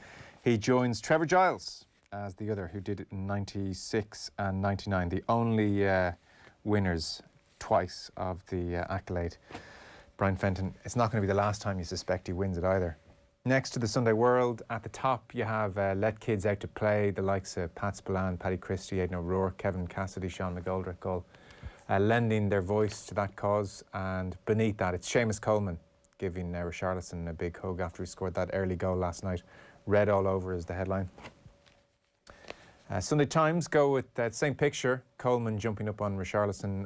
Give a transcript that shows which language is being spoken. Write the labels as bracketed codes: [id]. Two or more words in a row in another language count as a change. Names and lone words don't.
[en] He joins Trevor Giles as the other who did it in 96 and 99. The only winners twice of the accolade. Brian Fenton, it's not going to be the last time you suspect he wins it either. Next to the Sunday World, at the top you have Let Kids Out to Play, the likes of Pat Spillane, Paddy Christie, Aidan O'Rourke, Kevin Cassidy, Sean McGoldrick, all lending their voice to that cause. And beneath that, it's Seamus Coleman giving Richarlison a big hug after he scored that early goal last night. Red all over is the headline. Sunday Times go with that same picture. Coleman jumping up on Richarlison.